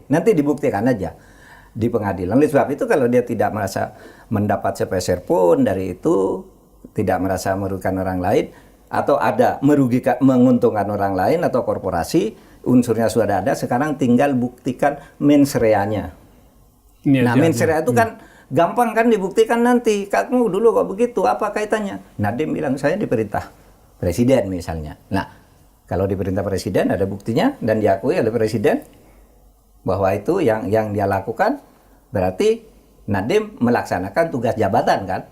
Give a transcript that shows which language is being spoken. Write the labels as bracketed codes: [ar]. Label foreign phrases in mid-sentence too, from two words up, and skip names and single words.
[id] Nanti dibuktikan aja di pengadilan. Oleh sebab itu kalau dia tidak merasa mendapat sepeser pun dari itu, tidak merasa merugikan orang lain, atau ada menguntungkan orang lain atau korporasi, unsurnya sudah ada, sekarang tinggal buktikan [la] mens reanya. Mens rea [id] itu kan gampang kan dibuktikan nanti. Kamu dulu kok begitu, apa kaitannya? Nadiem bilang saya diperintah presiden misalnya. Nah, kalau diperintah presiden ada buktinya dan diakui oleh presiden bahwa itu yang dia lakukan, berarti Nadiem melaksanakan tugas jabatan kan.